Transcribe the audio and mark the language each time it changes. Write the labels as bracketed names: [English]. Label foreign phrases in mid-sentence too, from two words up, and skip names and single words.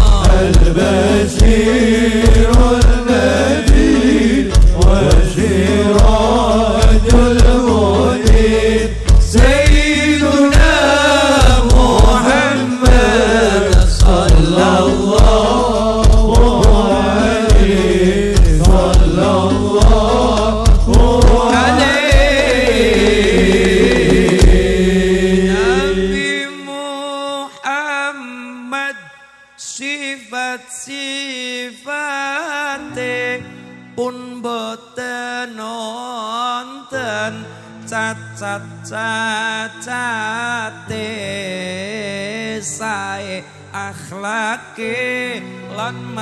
[Arabic] البشير النذير والسراج المنير سيدنا محمد صلى الله عليه صلى الله عليه [Javanese] Nabi Muhammad sifat-sifate pun boten wonten cacat-cacate sae akhlake lan